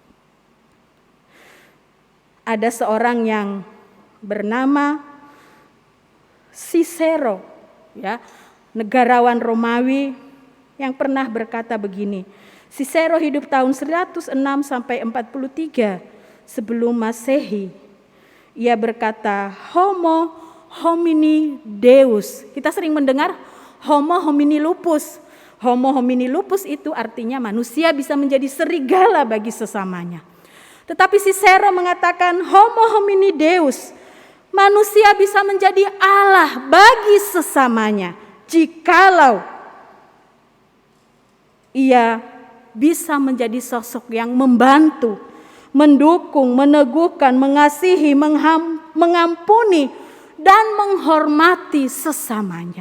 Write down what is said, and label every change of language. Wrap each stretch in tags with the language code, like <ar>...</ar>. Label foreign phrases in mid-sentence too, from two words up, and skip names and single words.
<id>Ada seorang yang bernama Cicero, ya, negarawan Romawi yang pernah berkata begini. Cicero hidup tahun 106 sampai 43 sebelum Masehi. Ia berkata,</id> <la>Homo homini Deus.</la> <id>Kita sering mendengar</id> <la>Homo homini lupus. Homo homini lupus</la> <id>itu artinya manusia bisa menjadi serigala bagi sesamanya. Tetapi Cicero mengatakan</id> <la>Homo homini Deus,</la> <id>manusia bisa menjadi Allah bagi sesamanya jikalau ia bisa menjadi sosok yang membantu, mendukung, meneguhkan, mengasihi, mengampuni, dan menghormati sesamanya.</id>